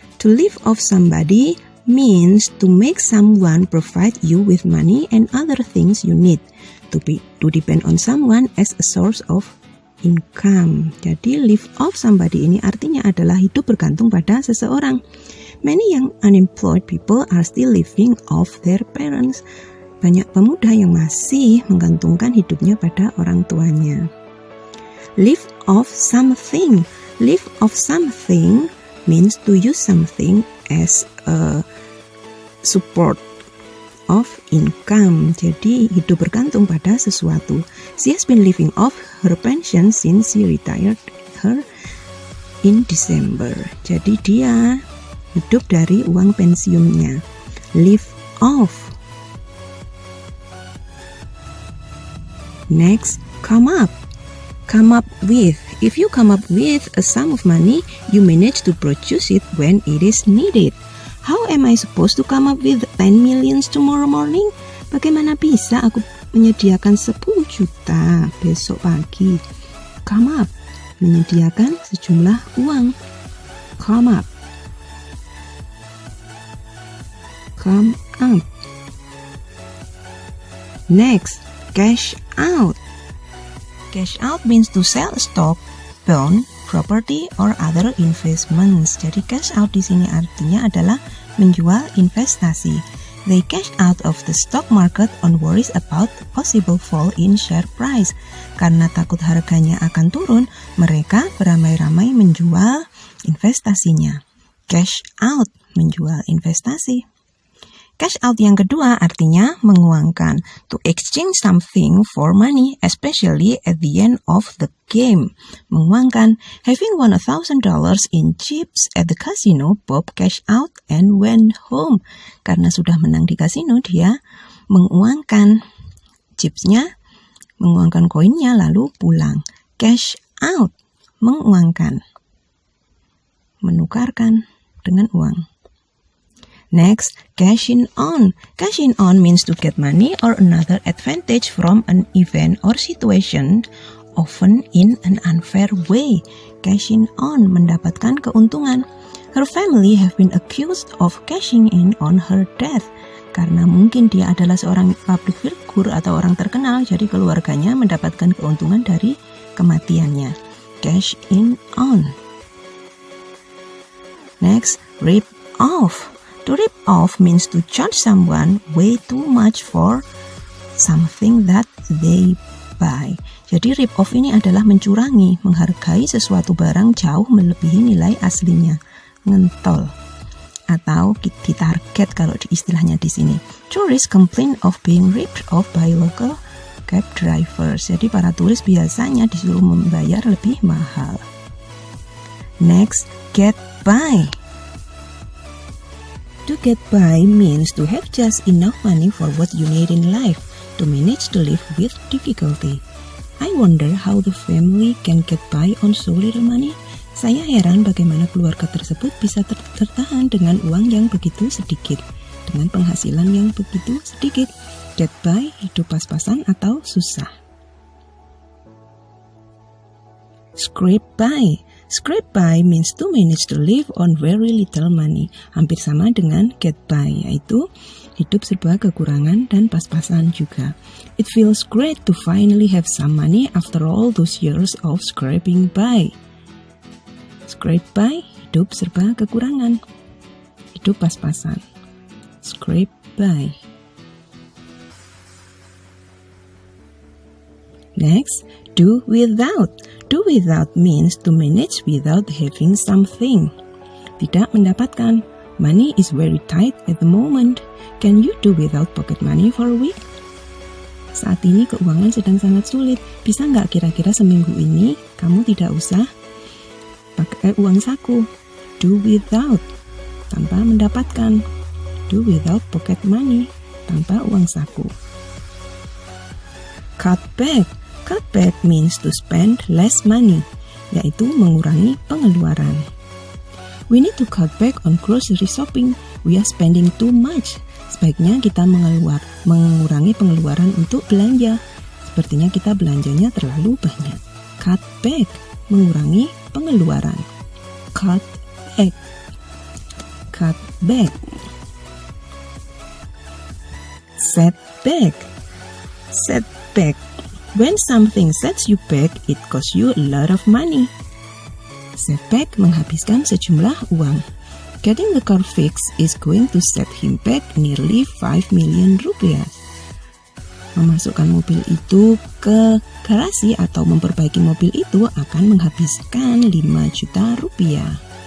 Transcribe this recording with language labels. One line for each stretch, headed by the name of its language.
English: To live off somebody means to make someone provide you with money and other things you need. To depend on someone as a source of income.
Indonesian: Jadi live off somebody ini artinya adalah hidup bergantung pada seseorang.
English: Many young unemployed people are still living off their parents.
Indonesian: Banyak pemuda yang masih menggantungkan hidupnya pada orang tuanya.
English: Live off something. Live off something means to use something as a support of income.
Indonesian: Jadi hidup bergantung pada sesuatu.
English: She has been living off her pension since she retired her in December.
Indonesian: Jadi dia hidup dari uang pensiunnya.
English: Live off. Next, come up. Come up with. If you come up with a sum of money, you manage to produce it when it is needed. How am I supposed to come up with 10 millions tomorrow morning?
Indonesian: Bagaimana bisa aku menyediakan 10 juta besok pagi?
English: Come up,
Indonesian: menyediakan sejumlah uang.
English: Come up. Come up. Next, cash out. Cash out means to sell stock, bond, property, or other investments.
Indonesian: Jadi cash out di sini artinya adalah menjual investasi.
English: They cash out of the stock market on worries about possible fall in share price.
Indonesian: Karena takut harganya akan turun, mereka beramai-ramai menjual investasinya. Cash out, menjual investasi. Cash out yang kedua artinya menguangkan.
English: To exchange something for money, especially at the end of the game.
Indonesian: Menguangkan.
English: Having won $1,000 in chips at the casino, Bob cash out and went home.
Indonesian: Karena sudah menang di kasino, dia menguangkan chipsnya, menguangkan koinnya, lalu pulang. Cash out, menguangkan. Menukarkan dengan uang.
English: Next, cashing on. Cashing on means to get money or another advantage from an event or situation, often in an unfair way. Cashing on,
Indonesian: mendapatkan keuntungan.
English: Her family have been accused of cashing in on her death.
Indonesian: Karena mungkin dia adalah seorang public figure atau orang terkenal, jadi keluarganya mendapatkan keuntungan dari kematiannya.
English: Cash in on. Next, rip off. To rip off means to charge someone way too much for something that they buy.
Indonesian: Jadi rip off ini adalah mencurangi, menghargai sesuatu barang jauh melebihi nilai aslinya. Ngentol. Atau ditarget kalau di istilahnya di sini.
English: Tourists complain of being ripped off by local cab drivers.
Indonesian: Jadi para turis biasanya disuruh membayar lebih mahal.
English: Next, get by. To get by means to have just enough money for what you need in life to manage to live with difficulty. I wonder how the family can get by on so little money.
Indonesian: Saya heran bagaimana keluarga tersebut bisa tertahan dengan uang yang begitu sedikit, dengan penghasilan yang begitu sedikit. Get by, hidup pas-pasan atau susah.
English: Scrape by. Scrape by means to manage to live on very little money.
Indonesian: Hampir sama dengan get by, yaitu hidup serba kekurangan dan pas-pasan juga.
English: It feels great to finally have some money after all those years of scraping by.
Indonesian: Scrape by, hidup serba kekurangan. Hidup pas-pasan.
English: Scrape by. Next, do without. Do without means to manage without having something.
Indonesian: Tidak mendapatkan.
English: Money is very tight at the moment. Can you do without pocket money for a week?
Indonesian: Saat ini keuangan sedang sangat sulit. Bisa nggak kira-kira seminggu ini kamu tidak usah pakai uang saku?
English: Do without,
Indonesian: tanpa mendapatkan.
English: Do without pocket money,
Indonesian: tanpa uang saku.
English: Cut back. Cut back means to spend less money,
Indonesian: yaitu mengurangi pengeluaran.
English: We need to cut back on grocery shopping. We are spending too much.
Indonesian: Sebaiknya kita mengurangi pengeluaran untuk belanja. Sepertinya kita belanjanya terlalu banyak. Cut back, mengurangi pengeluaran.
English: Cut back. Cut back. Set back. Set back. When something sets you back, it costs you a lot of money.
Indonesian: Set back menghabiskan sejumlah uang.
English: Getting the car fixed is going to set him back nearly 5 million rupiah.
Indonesian: Memasukkan mobil itu ke garasi atau memperbaiki mobil itu akan menghabiskan 5 juta rupiah.